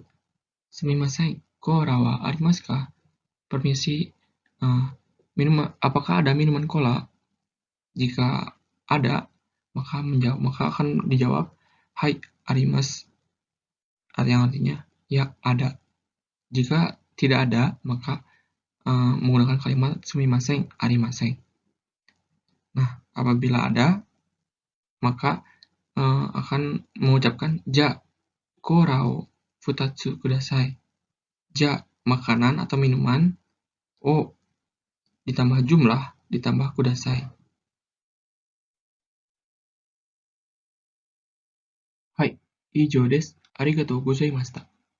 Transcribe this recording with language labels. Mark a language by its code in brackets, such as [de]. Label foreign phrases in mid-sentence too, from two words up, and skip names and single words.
[ja] すみません、コーラはありますか? [id] Permisi, apakah ada minuman cola? Jika ada, maka akan dijawab [ja] はい、あります, [id] yang artinya ya ada. Jika tidak ada, maka menggunakan kalimat [ja] すみません、ありません. [id] Nah, apabila ada, maka akan mengucapkan [ja] じゃ、コーラを二つください. [id] Ja, makanan atau minuman. O, ditambah jumlah, ditambah kudasai. [ja] はい、以上です. ありがとうございました.